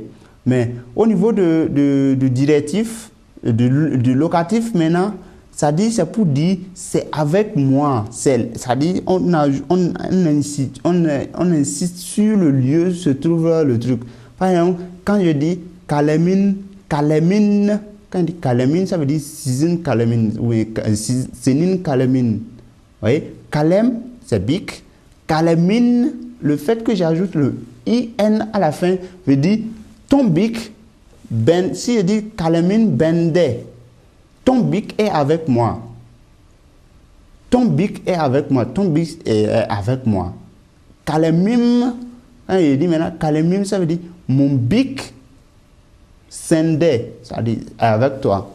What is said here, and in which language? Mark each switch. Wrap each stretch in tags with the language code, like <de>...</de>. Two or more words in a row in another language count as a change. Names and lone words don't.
<fr>Mais au niveau du directif, du locatif maintenant, ça dit, c'est pour dire c'est avec moi. Ça dit, on insiste sur le lieu où se trouve le truc. Par exemple, quand je dis kalemin, quand on dit kalemin, ça veut dire</fr> <tr>sizin kalemin,</tr> <fr>oui,</fr> <tr>senin kalemin.</tr> <fr>Vous voyez, kalem, c'est bic. Kalemin, le fait que j'ajoute le in à la fin, veut dire ton bic, ben, si je dis</fr> <tr>kalemin bende,</tr> <fr>ton bic est avec moi. ton bic est avec moi, ton bic est avec moi. Kalemim, quand il dit maintenant, kalemim, ça veut dire mon bic sendé, c'est-à-dire avec toi.</fr>